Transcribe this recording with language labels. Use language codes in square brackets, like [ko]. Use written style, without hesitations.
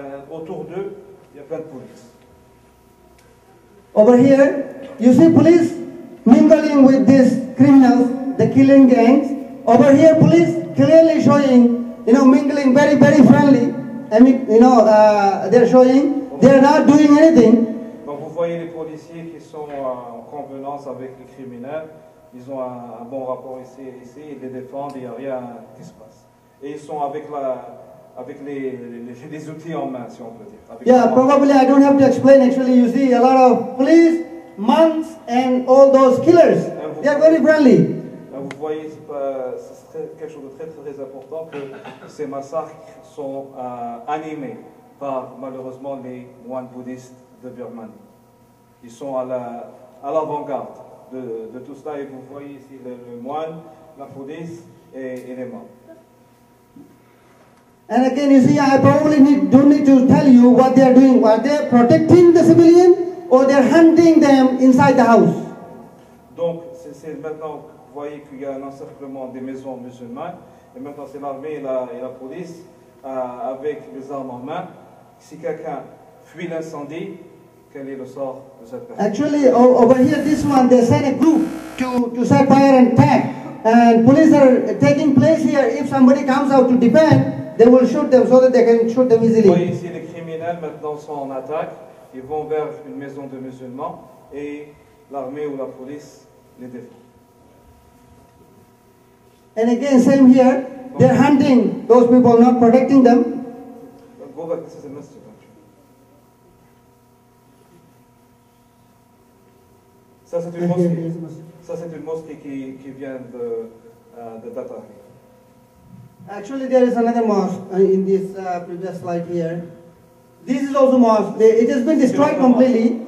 [fr] Autour d'eux, il y a plein de police. [en] Over here, you see police mingling with these criminals, the killing gangs. Over here, police clearly showing, mingling very friendly. I mean, they're showing they're not doing anything. [fr] Donc vous voyez les policiers qui sont en convenance avec les criminels. Ils ont un bon rapport ici, ils les défendent, il n'y a rien qui se passe. Et ils sont avec les outils en main, si on peut dire. [en] Yeah, probably I don't have to explain. Actually, you see a lot of police, monks, and all those killers. They are very friendly. [fr] Vous voyez, c'est quelque chose de très important que ces massacres sont animés par malheureusement les moines bouddhistes de Birmanie. Ils sont à l'avant-garde de tout cela et vous voyez ici le moine, la police et les membres. [en] And again, you see, I probably don't need to tell you what they are doing. Are they protecting the civilian or they are hunting them inside the house? [fr] Donc, c'est maintenant, vous voyez qu'il y a un encerclement des maisons musulmanes, et maintenant c'est l'armée et la police avec les armes en main. Si quelqu'un fuit l'incendie, quel est le sort de cette personne? [en] Actually, over here, this one, they sent a group to set fire and attack. And police are taking place here. If somebody comes out to defend, they will shoot them so that they can shoot them easily. [fr] Vous voyez ici, les criminels maintenant sont en attaque. Ils vont vers une maison de musulmans et l'armée ou la police les défend. [en] And again, same here. They're hunting those people, not protecting them. Go back, this is a masjid. [fr] Ça c'est une mosquée. Ça c'est une mosquée qui vient de Datari. [en] Actually, there is another mosque in this previous slide here. This is also mosque. It has been destroyed completely.